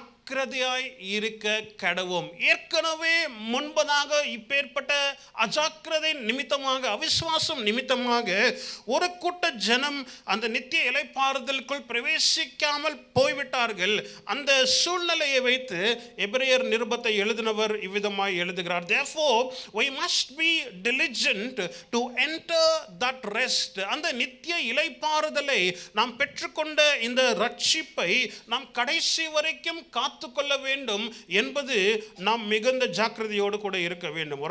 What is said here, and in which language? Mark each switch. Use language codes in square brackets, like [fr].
[ta] ஜாக்கிரதையாய் இருக்க கடவோம். ஏற்கனவே முன்பதாக இப்பேற்பட்ட அஜாக்கிரதை நிமித்தமாக, அவிசுவாசம் நிமித்தமாக ஒரு கூட்ட ஜனம் அந்த நித்திய இளைப்பாறுதலுக்குள் பிரவேசிக்காமல் போய்விட்டார்கள். அந்த சூழ்நிலையை வைத்து எபிரேயர் நிருபத்தை எழுதினவர் இவ்விதமாய் எழுதுகிறார். [en] Therefore we must be diligent to enter that rest. [ta] அந்த நித்திய இளைப்பாறுதலை நாம் பெற்றுக்கொண்ட இந்த ரட்சிப்பை நாம் கடைசி வரைக்கும் காத்து கொள்ள வேண்டும் என்பது நாம் மிகுந்த ஜாக்கிரதையோடு கூட இருக்க வேண்டும்.